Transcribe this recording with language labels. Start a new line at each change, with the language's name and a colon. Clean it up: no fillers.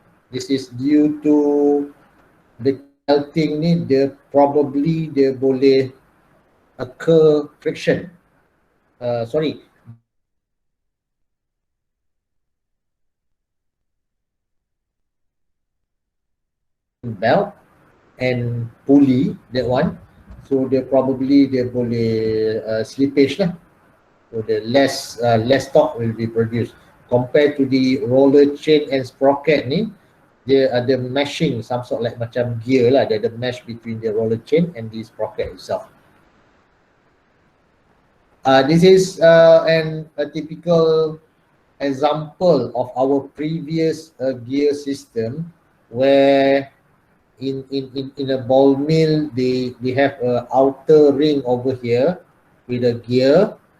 English: This is due to the belting
Malay: ni, dia boleh
English: occur friction. Belt and pulley, that one.
Malay: So dia boleh slippage lah.
English: So the less torque will be produced compared to the roller chain and sprocket
Malay: ni. Dia ada
English: meshing, some sort like
Malay: macam
English: gear lah. Dia ada mesh between the roller chain and the sprocket itself. This is a typical example of our previous gear system, where in a ball mill they have a outer ring over here with a gear.